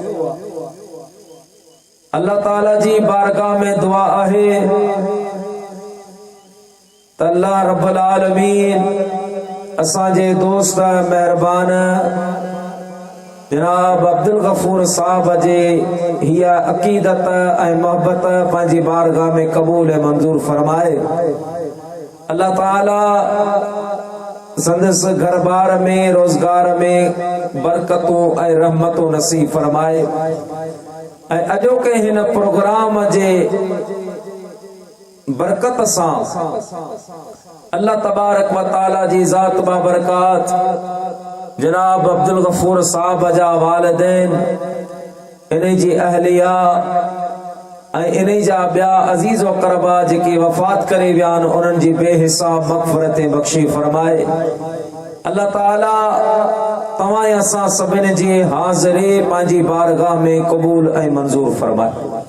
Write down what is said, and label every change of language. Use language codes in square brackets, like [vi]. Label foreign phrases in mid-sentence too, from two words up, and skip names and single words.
[sd] अल्लाह ताला जी बारगाह में दुआ आहे त [ar] الله رب العالمين [sd] असांजे दोस्त मेहरबान जनाब अब्दुल गफूर साहब जे हिया अकीदत ऐं मोहब्बत पंहिंजी बारगाह में कबूल ऐं मंजूर फरमाए। अल्लाह ताला संदस घर बार में रोजगार में बरकतों ऐं रहमतों नसीब फरमाए ऐं अॼोके हिन प्रोग्राम जे बरकत सां [ar] الله تبارك وتعالى [sd] जी ज़ात बाबरकात जनाब अब्दुल गफूर साहब जा वालिदैन इन जी अहलिया इन जा ॿिया अज़ीज़ व क़रबा जेके वफ़ात करे विया आहिनि उन्हनि जी बेहिसाब मग़फ़िरत बख़्शी फरमाए अल्लाह ताला तवां असां सभिनी जी हाज़िरी पंहिंजी बारगाह में क़बूल ऐं मंज़ूर फरमाए।